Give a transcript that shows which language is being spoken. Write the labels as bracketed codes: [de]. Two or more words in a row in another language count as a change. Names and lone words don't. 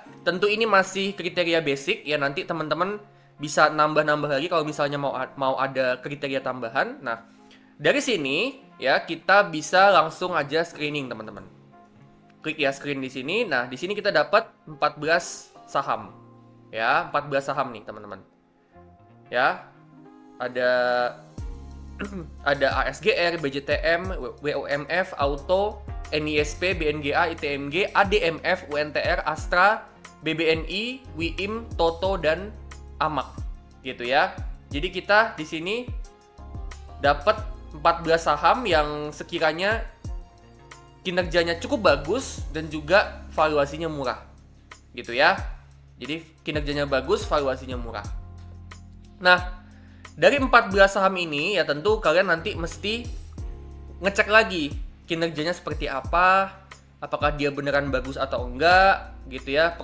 [id] Tentu ini masih kriteria basic, ya. Nanti teman-teman bisa nambah-nambah lagi kalau misalnya mau ada kriteria tambahan. Nah, dari sini, ya, kita bisa langsung aja screening, teman-teman. Klik ya screen di sini. Nah, di sini kita dapat 14 saham. Ya, 14 saham nih teman-teman. Ya, ada ASGR, BJTM, WOMF, Auto, NISP, BNGA, ITMG, ADMF, UNTR, Astra, BBNI, WIIM, Toto, dan AMAK. Gitu ya. Jadi kita di sini dapat 14 saham yang sekiranya kinerjanya cukup bagus dan juga valuasinya murah. Gitu ya. Jadi kinerjanya bagus, valuasinya murah. Nah, dari 14 saham ini ya tentu kalian nanti mesti ngecek lagi kinerjanya seperti apa, apakah dia beneran bagus atau enggak, gitu ya.